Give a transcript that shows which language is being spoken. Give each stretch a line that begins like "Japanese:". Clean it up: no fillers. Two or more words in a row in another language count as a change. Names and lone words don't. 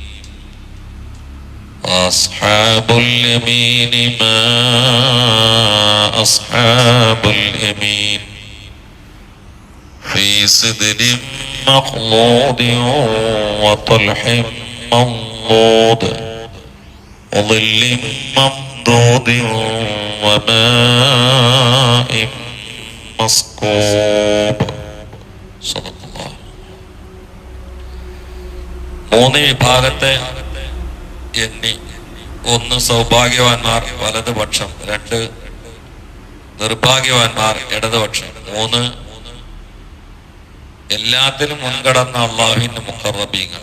Arabic: أصحاب اليمين ما أصحاب اليمين في سدر مخضود وطلح منضود وظل ممدود وماء مسكوب.
Malayalam: സല്ലല്ലാഹു. മൂന്ന് വിഭാഗത്തെ എണ്ണി. ഒന്ന് സൗഭാഗ്യവാന്മാർ വലതുപക്ഷം, രണ്ട് നിർഭാഗ്യവാന്മാർ ഇടതുപക്ഷം, മൂന്ന് എല്ലാത്തിലും മുൻകടന്ന അള്ളാഹുവിന്റെ മുഖറബീങ്ങൾ.